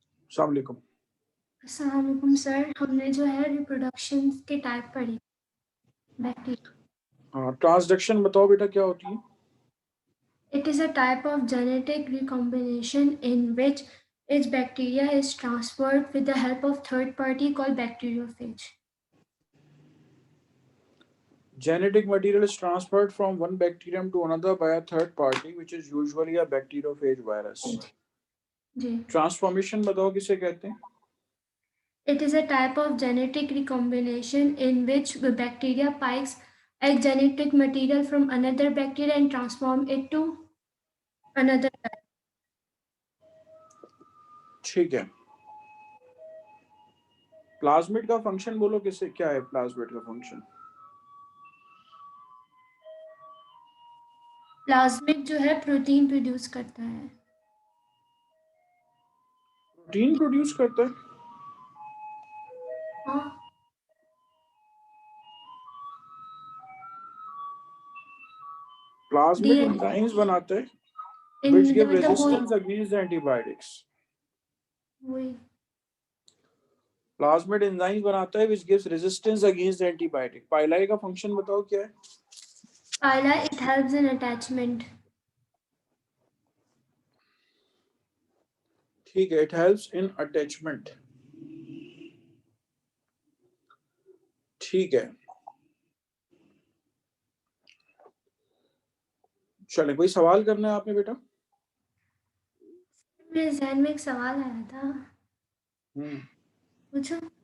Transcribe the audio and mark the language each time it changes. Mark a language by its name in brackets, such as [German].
[Hindi] अस्सलाम वालेकुम। अस्सलाम वालेकुम सर, हमने जो है रिप्रोडक्शन के टाइप पढ़ी बैक्टीरिया। हाँ, ट्रांसडक्शन बताओ बेटा, क्या होती है? [English] It is a type of genetic recombination in which each bacteria is transferred with the help of third party called bacteriophage. Genetic material is transferred from one bacterium to another by a third party, which is usually a bacteriophage virus. [Hindi] Ji. Transformation बताओ किसे कहते हैं? [English] It is a type of genetic recombination in which the bacteria picks a genetic material from another bacteria and transform it to another type. [Hindi] ठीक है। Plasmid का function बोलो, किसे क्या है प्लाज्मिड का फंक्शन? प्लाज्मिड जो है प्रोटीन प्रोड्यूस करता है। प्रोटीन प्रोड्यूस करता है? हाँ। प्लाज्मिड डीएनए एंजाइम्स बनाता है इन [English] which give [Hindi] मतलब [English] resistance against the antibiotics. [Hindi] वही प्लाज्मिड एंजाइम्स बनाता है [English] which gives resistance against the antibiotic. [Hindi] पाइलाई का फंक्शन बताओ क्या है? [English] पाइला, it helps in attachment. [Hindi] ठीक है, [English] it helps in attachment. [Hindi] ठीक है, चले, कोई सवाल करना है आपने बेटा? मेरे ज़हन में एक सवाल आया था, पूछूं?